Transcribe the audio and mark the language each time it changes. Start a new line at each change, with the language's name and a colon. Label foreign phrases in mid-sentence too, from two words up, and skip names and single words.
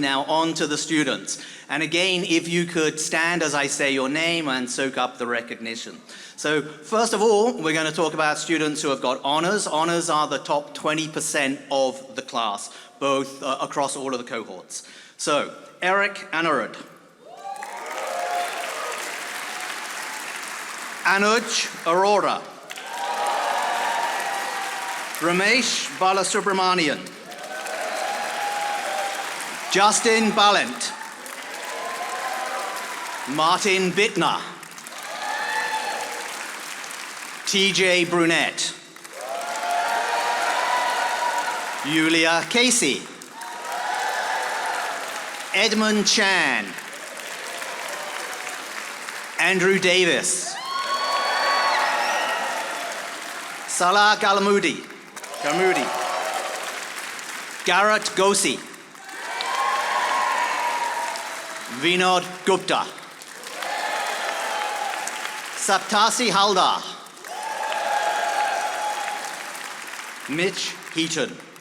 English: Now on to the students. And again, if you could stand as I say your name and soak up the recognition. So first of all, we're going to talk about students who have got honors. Honors are the top 20% of the class, both across all of the cohorts. So, Eric Anurud. Anuj Arora. Ramesh Balasubramanian. Justin Ballant. Martin Bittner. TJ Brunette. Yulia Casey. Edmund Chan. Andrew Davis. Salah Galamudi. Garrett Gosi. Vinod Gupta. Saptasi Haldar. Mitch Heaton.